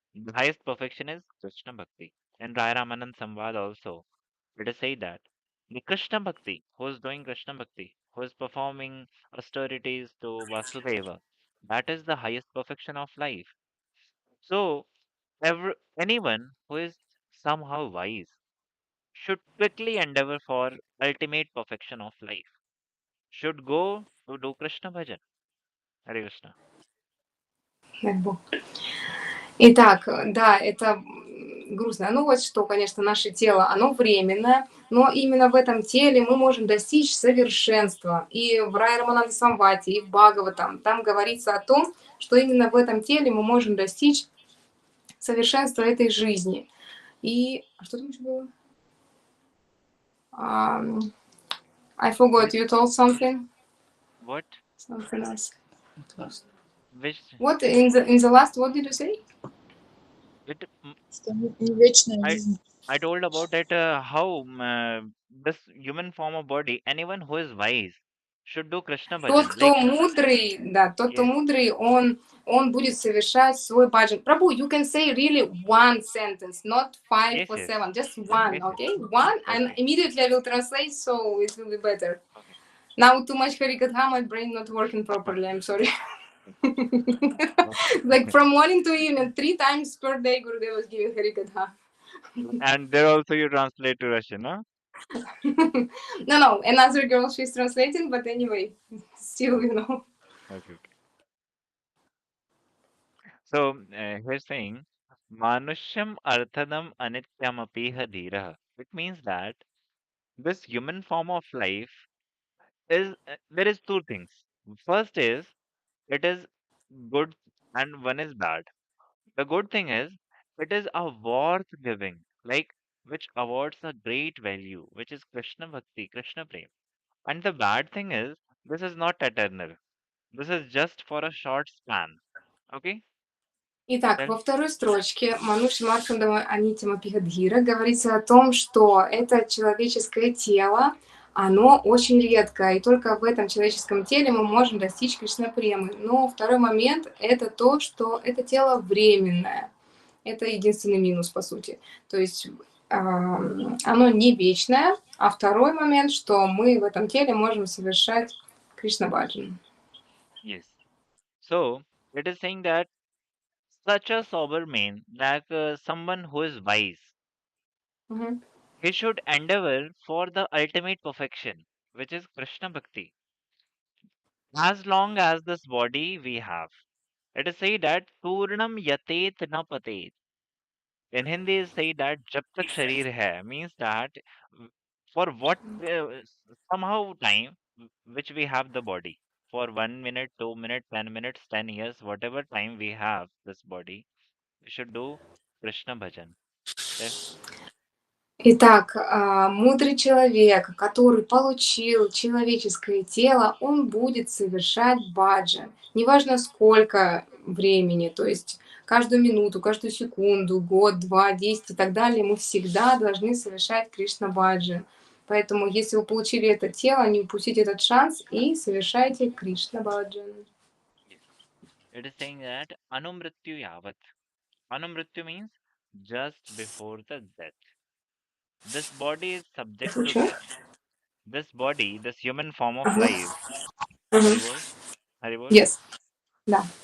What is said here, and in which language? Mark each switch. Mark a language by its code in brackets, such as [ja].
[en] The highest perfection is Krishna Bhakti. And Rai Ramanand Samvad also, let us say that the Krishna Bhakti, who is doing Krishna Bhakti, who is performing austerities to Vasudeva, that is the highest perfection of life. So, anyone who is somehow wise should quickly endeavor for ultimate perfection of life, should go to do Krishna Bhajan. Hare Krishna. [ru] Итак, да, это грустная новость, что, конечно, наше тело, оно временное, но именно в этом теле мы можем достичь совершенства. И в Рай Рамананда Самвати, и в Бхагаватам, там говорится о том, что именно в этом теле мы можем достичь совершенства этой жизни. И... что там еще было? [en] I forgot, you told something? What? Something else. Which? What, in the last, what did you say? [ru] Вечная жизнь. [en] I told about that how this human form of body, anyone who is wise should do Krishna [ru] Тот, [en] bhajan. [ru] кто мудрый, да, тот, кто мудрый, он будет совершать свой баджан. [en] Прабhu, you can say really one sentence, not 5 or 7, just one, okay? One, and immediately I will translate, so it will be better. Okay. Now too much Harikatha, my brain not working properly, I'm sorry. Like from morning to evening, 3 times per day, Gurudev was giving Harikatha. And there also you translate to Russian, huh? No, another girl, she's translating, but anyway, still, you know. Okay. So here's saying, Manushyam arthadam anityam apiha dhiraha. It means that this human form of life is, there is two things. First is, it is good and one is bad. The good thing is, it is a worth giving, like which awards a great value, which is Krishna Bhakti, Krishna Prem. And the bad thing is, this is not eternal. This is just for a short span. Okay? [ru] Итак, во второй строчке Мануши Мархандава Анитима Пихадхира говорится о том, что это человеческое тело, оно очень редко, и только в этом человеческом теле мы можем достичь Кришна-премы. Но второй момент – это то, что это тело временное. Это единственный минус, по сути. То есть оно не вечное. А второй момент, что мы в этом теле можем совершать Кришна-баджан. [en] Yes. So it is saying that such a sober man, like someone who is wise, Мгм. he should endeavor for the ultimate perfection, which is Krishna Bhakti. As long as this body we have. It is said that Purnam Yatet na Patet. In Hindi, is say that [hi] Jab tak Sharir hai [en] means that for what somehow time which we have the body. For 1 minute, 2 minutes, 10 minutes, 10 years, whatever time we have this body, we should do Krishna bhajan. Okay? [ru] Итак, мудрый человек, который получил человеческое тело, он будет совершать баджан. Неважно сколько времени, то есть каждую минуту, каждую секунду, год, 2, 10 и так далее, мы всегда должны совершать Кришна баджан. Поэтому, если вы получили это тело, не упустите этот шанс и совершайте Кришна баджан. [en] Yes. It is saying that Anumrityu Yavat. Anumrityu means just before the death. This body is subject to [ru] Случай? [en] death. This body, this human form of Ага. life, Мгм. Haribol, Haribol, Yes. [ru] Да.